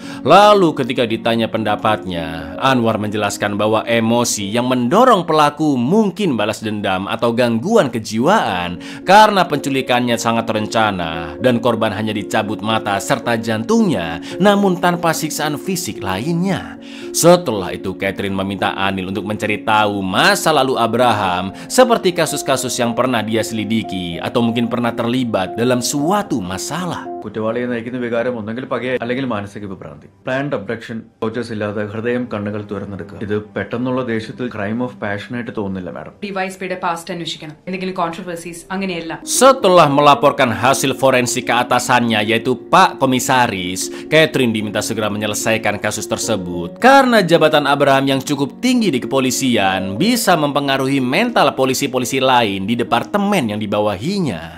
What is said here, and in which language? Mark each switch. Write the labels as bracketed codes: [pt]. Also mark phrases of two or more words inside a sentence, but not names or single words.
[id] Lalu ketika ditanya pendapatnya, Anwar menjelaskan bahwa emosi yang mendorong pelaku mungkin balas dendam atau gangguan kejiwaan karena penculikannya sangat terencana dan korban hanya dicabut mata serta jantungnya, namun tanpa siksaan fisik lainnya. Setelah itu Catherine meminta Anil untuk mencari tahu masa lalu Abraham, seperti kasus-kasus yang pernah dia selidiki atau mungkin pernah terlibat dalam suatu masalah. [ml] കുറ്റവാളിയെ നയിക്കുന്ന വികാരം ഒന്നെങ്കിൽ പകയ അല്ലെങ്കിൽ മാനസിക വിഭ്രാന്തി. [en] planned abduction, tortures [ml] ഇല്ലാതെ ഹൃദയം കണ്ണുകൾ തുറന്നെടുക്കുക. ഇത് പെട്ടെന്നുള്ള ദേഷ്യത്തിൽ [en] crime of passion-aayittu [ml] തോന്നുന്നില്ല മാഡം. ഡിവൈഎസ്പിയുടെ പാസ്റ്റ് അന്വേഷിക്കണം. എന്തെങ്കിലും കോൺട്രവേഴ്സീസ് അങ്ങനെയല്ല. [id] Setelah melaporkan hasil forensik ke atasannya yaitu Pak Komisaris, Catherine diminta segera menyelesaikan kasus tersebut karena jabatan Abraham yang cukup tinggi di kepolisian bisa mempengaruhi mental polisi-polisi lain di departemen yang dibawahinya.